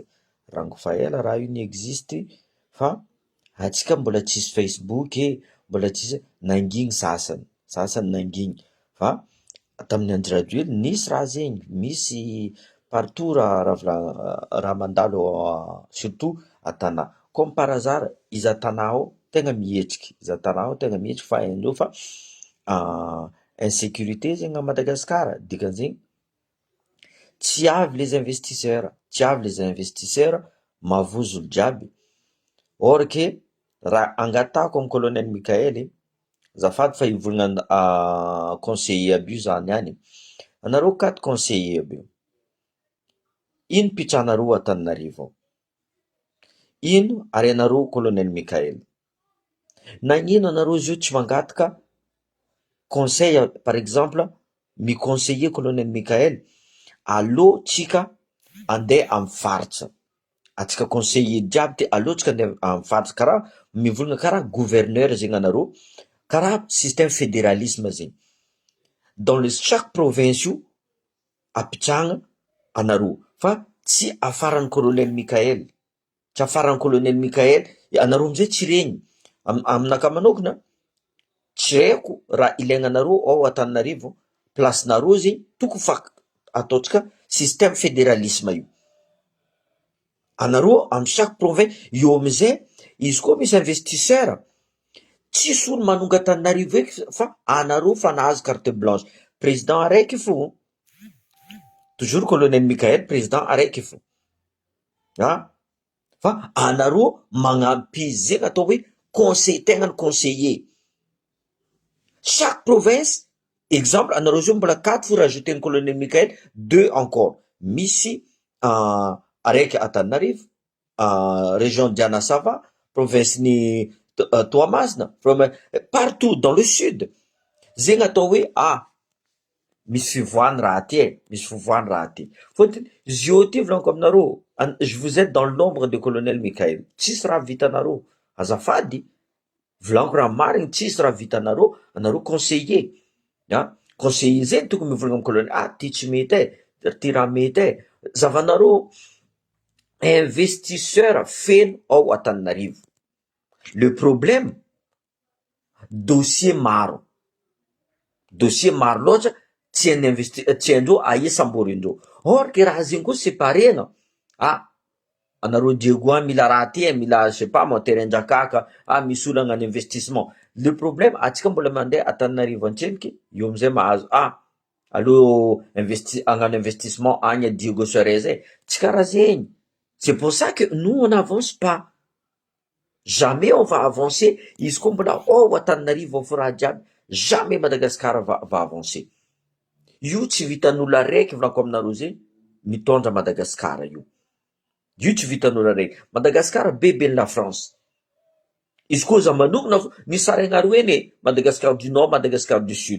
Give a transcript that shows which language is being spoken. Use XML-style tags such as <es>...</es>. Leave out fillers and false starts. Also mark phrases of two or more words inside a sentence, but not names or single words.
<mg>Rango fa ela raha io ny existe fa antsika mbola tsisy Facebook mbola tsisy, nanginy sasany nanginy. Fa tamin'ny Andry Rajoelina nisy raha zegny, misy partout raha mandalo surtout an-tanà.</mg> <fr>Comme par hasard</fr> <mg>izy an-tanà ao tegna mihetsiky, fa haindreo fa insécurité zegny à Madagasikara, dikan'izegny tsy avy</mg> <fr>les investisseurs,</fr> <mg>mavozo olo jiaby.</mg> <fr>Or que</fr> <mg>raha angatahako amin'ny colonel Mikael, zafady fa ivolagna conseiller aby io za niany. Anareo 4 conseiller aby io, ino pitranareo Antananarivo ao? Ino arianareo colonel Mikael? Nagnino anareo izy io tsy mangataka</mg> <fr>conseil, par exemple</fr> <mg>miconseiller colonel Mikael, alô tsika andeha amin'ny faritra, atsika conseiller jiaby ty alô tsika andeha amin'ny faritra, karaha mivolagna karaha gouverneur zegny anareo, karaha</mg> <fr>système fédéralisme</fr> <mg>zegny.</mg> <fr>Dans le chaque province</fr> <mg>io apitrahagna anareo, fa tsy afaran'ny colonel Mikael, tsy afaran'ny colonel Mikael. Anareo amizay tsy regny, aminakahy manokana tsy haiko raha ilaignanareo ao Antananarivo, placenareo zegny tokony fa ataotsika</mg> <fr>système fédéralisme</fr> <mg>io. Anareo amin'ny</mg> <fr>chaque province</fr> <mg>io amizay, izy koa misy investisseur, tsisy olo manonga Antananarivo eky fa anareo fa nahazo</mg> <fr>carte blanche.</fr> <mg>Président araiky fô, toujours colonel Mikael, président araiky fô. Fa anareo magnampy zegny atao hoe tegnany conseiller.</mg> <fr>Chaque province, exemple,</fr> <mg>anareo zao mbola 4 fo rajouten'ny colonel Mikael, 2 encore. Misy araiky Antananarivo, région Dianasava, province ni Toamasina,</mg> <fr>partout dans le sud.</fr> <mg>Zegny atao hoe misy fivoahany raha ty. Fôtiny zio ty volaniko aminareo,</mg> <fr>je vous aide dans l'ombre de colonel Mikael.</fr> <mg>Tsisy raha vitanareo, azafady. Volaniko raha marigny, tsisy raha vitanareo, anareo conseiller. Conseiller zegny tokony mivolagna amin'ny colonel, ty tsy mety ty raha mety zavanareo investisseur feno ao Antananarivo.</mg> <fr>Le problème, dossier</fr> <mg>maro loatra, tsy haindreo aisam-borindreo.</mg> <fr>Or que</fr> <mg>raha zegny koa séparena, anareo Diego mila raha ty, mila</mg> <fr>je sais pas mon terrain-</fr> <mg>drakaka, misy olo hagnano investissement.</mg> <fr>Le problème,</fr> <mg>atsika mbola mandeha Antananarivo antseniky, io amizay mahazo allo hagnano investissement agny à Diego Soares tsy karaha zegny.</mg> <fr>C'est pour ça que nous on n'avance pas, jamais on va avancer.</fr> <mg>Izy koa mbola ao Antananarivo ao raha jiaby, jamais Madagasikara</mg> <fr>va avancer.</fr> <mg>Io tsy vitan'olo araiky volaniko aminareo zegny mitondra Madagasikara io tsy vitan'olo araiky. Madagasikara bebe la France. Izy koa za manokana ny sarainareo eny Madagascar du Nord, Madagascar du Sud.</mg>